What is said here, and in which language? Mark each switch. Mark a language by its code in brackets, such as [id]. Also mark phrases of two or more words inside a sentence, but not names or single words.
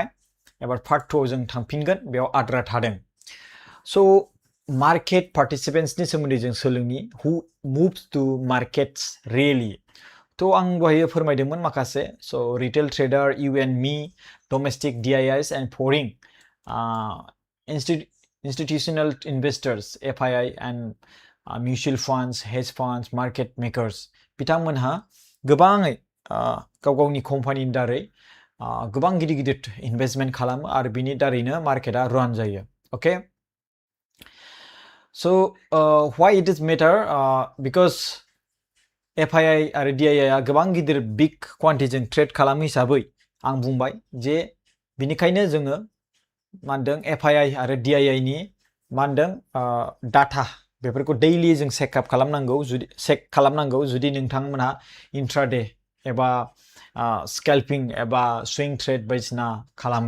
[brx] एबार पार्ट 2 आव जों थांफिनगोन, बेयाव आद्रा थादों. स' मार्केट पार्टिसिपेन्ट्सनि सोमोन्दै जों सोलोंनि, [en] who moves to markets really. [brx] थ' आं दहाय फोरमायदोंमोन माखासे. [en] so retail trader, you and me, domestic DIIs and foreign institutional investors, FII, and mutual funds, hedge funds, market makers. [brx] बिथांमोनहा गोबाङै गाव गावनि कम्पानिनि दारै गोबां गिदिर गिदिर इनभेस्टमेन्ट खालामो आरो बिनि दारैनो मार्केटआ रान जायो. [en] Okay? So why it is matter? [brx] Because FII आरो DII आ गोबां गिदिर बिग क्वान्टिटिजों ट्रेड खालामो हिसाबै आं बुंबाय जे बिनिखायनो जोङो मा होनदों FII आरो DII नि मा होनदों डाटा बेफोरखौ दैलि जों चेकआप खालामनांगौ जुदि नोंथांमोनहा इंट्राडे एबा स्केल्पिं एबा [en] swing trade [brx] बायदिसिना खालामो.